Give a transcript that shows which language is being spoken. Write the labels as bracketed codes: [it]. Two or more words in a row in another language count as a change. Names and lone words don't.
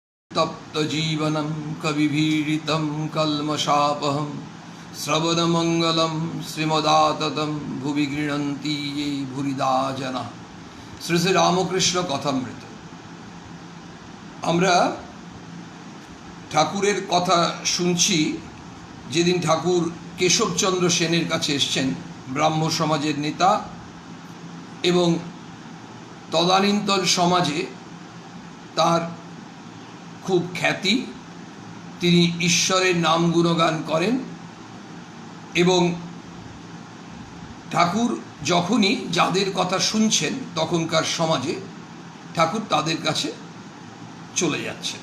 [sa] तप्त जीवनं कविभीडितं कल्मषापहं श्रवणमंगलं श्रीमदाततं भुवि गृह्णन्ति ये भूरिदा जना। [bn] শ্রী শ্রী রামকৃষ্ণ কথামৃত। আমরা ঠাকুরের কথা শুনছি। যেদিন ঠাকুর কেশবচন্দ্র সেনের কাছে এসছেন, ব্রাহ্ম সমাজের নেতা এবং তদানীন্তন সমাজে তার খুব খ্যাতি, তিনি ঈশ্বরের নাম গুণগান করেন এবং ঠাকুর যখনই যাদের কথা শুনছেন তখনকার সমাজে ঠাকুর তাদের কাছে চলে যাচ্ছেন।